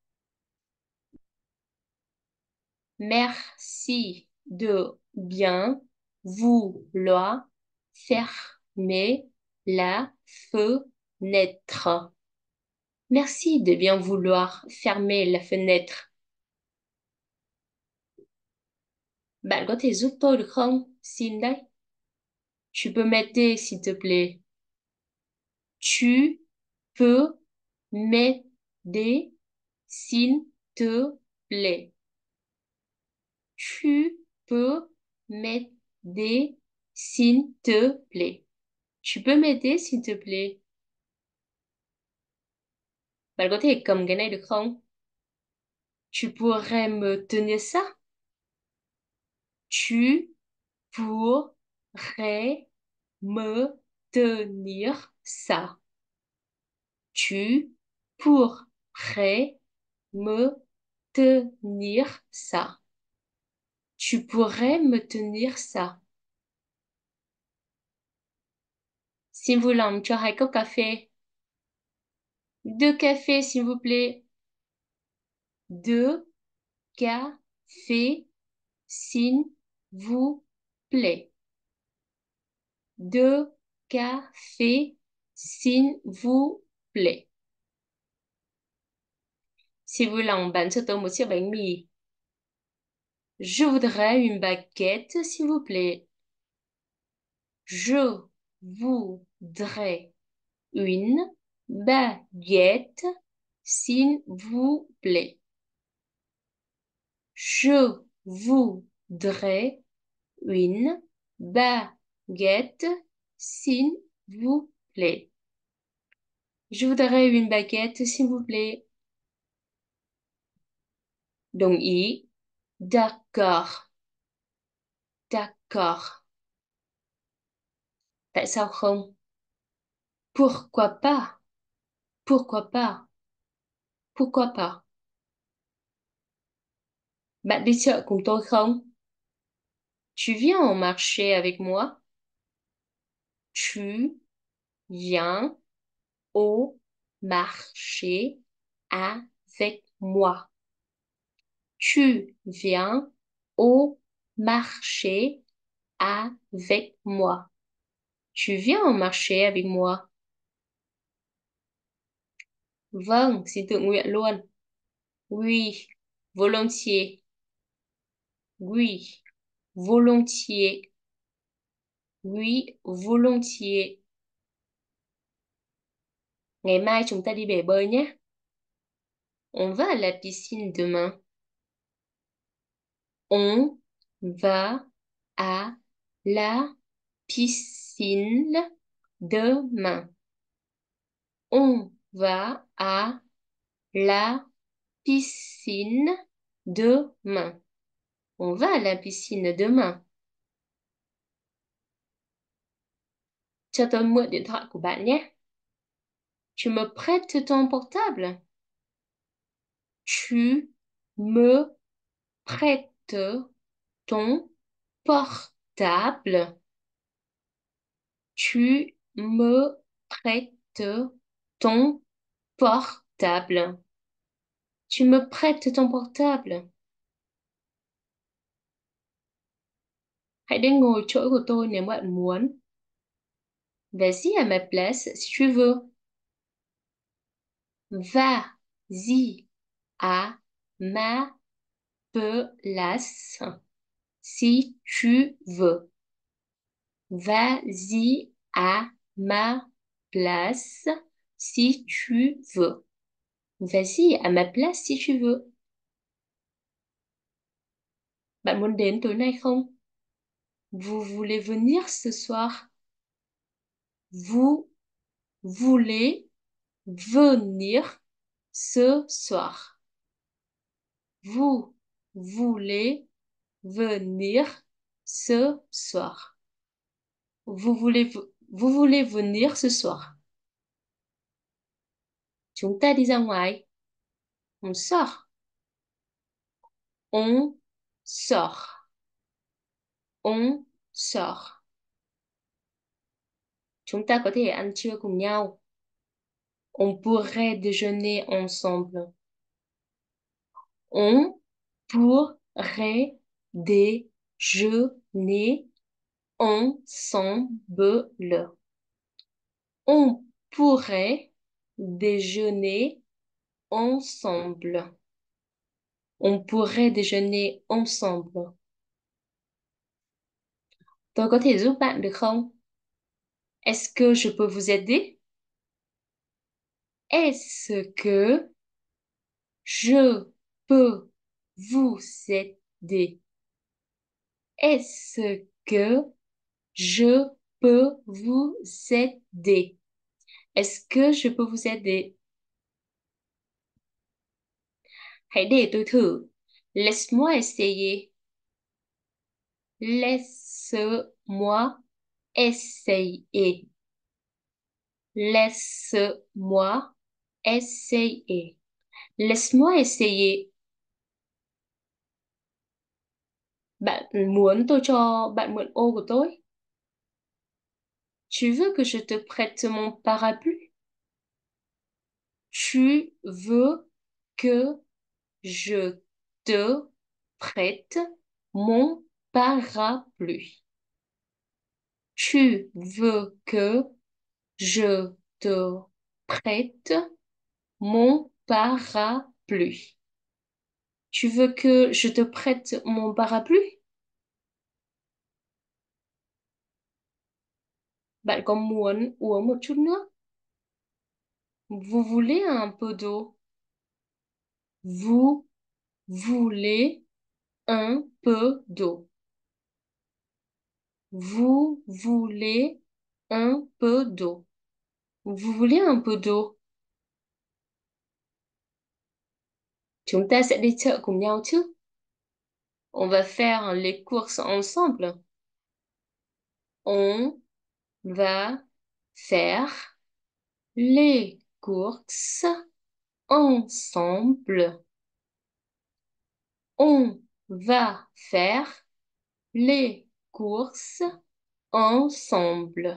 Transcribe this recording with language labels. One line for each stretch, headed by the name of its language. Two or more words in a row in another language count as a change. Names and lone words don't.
French: Merci de bien vouloir fermer la fenêtre. Merci de bien vouloir fermer la fenêtre.
Vietnamese: Bạn có thể giúp tôi được không? Xin đấy.
French: Tu peux m'aider, s'il te plaît. Tu peux m'aider, s'il te plaît. Tu peux m'aider, s'il te plaît. Tu peux m'aider, s'il te plaît.
Vietnamese: Bạn có thể cầm cái này được không?
French: Tu pourrais me tenir ça? Tu pourrais me tenir ça. Tu pourrais me tenir ça. Tu pourrais me tenir ça. S'il vous plaît,
Vietnamese: cho hai cốc cà phê.
French: Deux cafés, s'il vous plaît. Deux cafés, s'il vous plaît. Deux cafés, s'il vous plaît. S'il vous plaît,
Vietnamese: bán cho tôi một chiếc bánh mì.
French: Je voudrais une baguette, s'il vous plaît. Je voudrais une baguette, s'il vous plaît. Je voudrais une baguette, s'il vous plaît. Je voudrais une baguette, s'il vous plaît.
Vietnamese: Đồng ý.
French: D'accord. D'accord.
Vietnamese: Tại sao không?
French: Pourquoi pas? Pourquoi pas? Pourquoi pas?
Vietnamese: Bạn đi chợ cùng tôi không?
French: Tu viens au marché avec moi? Tu viens au marché avec moi. Tu viens au marché avec moi. Tu viens au marché avec moi.
Vietnamese: Vâng, xin tự nguyện luôn.
French: Oui, volontiers. Oui, volontiers. Oui, volontiers.
Vietnamese: Ngày mai chúng ta đi bể bơi nhé.
French: On va à la piscine demain. On va à la piscine demain. On va à la piscine demain. On va à la piscine demain.
Vietnamese: Cho tôi mượn điện thoại của bạn nhé.
French: Tu me prêtes ton portable? Tu me prêtes ton portable? Tu me prêtes ton portable? Tu me prêtes ton portable?
Vietnamese: Hãy đến ngồi chỗ của tôi nếu bạn muốn.
French: Vas-y à ma place si tu veux. Vas-y à ma place si tu veux. Vas-y à ma place si tu veux. Vas-y à ma place si tu veux.
Vietnamese: Bạn muốn đến tối nay không?
French: Vous voulez venir ce soir? Vous voulez venir ce soir? Vous voulez venir ce soir? Vous voulez venir ce soir?
Vietnamese: Chúng ta đi ra ngoài.
French: On sort. On sort. On sort.
Vietnamese: Chúng ta có thể ăn trưa cùng nhau.
French: On pourrait déjeuner ensemble. On pourrait déjeuner ensemble. On pourrait déjeuner ensemble. On pourrait déjeuner ensemble.
Vietnamese: Tôi có thể giúp bạn được không?
French: Est-ce que je peux vous aider? Est-ce que je peux vous aider? Est-ce que je peux vous aider? Est-ce que je peux vous aider?
Vietnamese: Hãy để tôi thử.
French: Laisse-moi essayer. Laisse-moi essayer. Laisse-moi essayer. Laisse-moi essayer.
Vietnamese: Bạn muốn tôi cho bạn mượn ô của tôi?
French: Tu veux que je te prête mon parapluie? Tu veux que je te prête mon parapluie? Tu veux que je te prête mon parapluie? Tu veux que je te prête mon parapluie?
Vietnamese: Bạn có muốn uống một chút nước?
French: Vous voulez un peu d'eau? Vous voulez un peu d'eau? Vous voulez un peu d'eau? Vous voulez un peu d'eau?
Vietnamese: Chúng ta sẽ đi chợ cùng nhau chứ?
French: On va faire les courses ensemble. On va faire les courses ensemble. On va faire les courses ensemble.